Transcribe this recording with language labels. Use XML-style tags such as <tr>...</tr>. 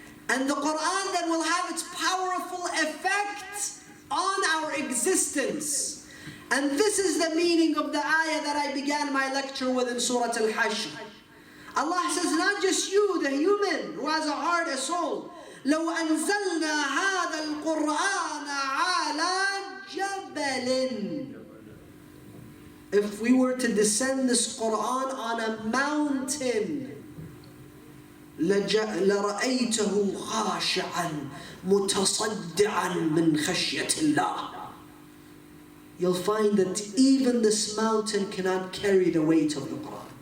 <en>And the Quran then will have its powerful effect on our existence. And this is the meaning of the ayah that I began my lecture with in Surah Al-Hashr. Allah says, not just you, the human, who has a heart, a soul.</en> <ar>لو أنزلنا هذا القرآن على جبل.</ar> <en>If we were to descend this Quran on a mountain,</en> <ar>لرأيته خاشعا متصدعا من خشية الله.</ar> <en>You'll find that even this mountain cannot carry the weight of the Quran.</en>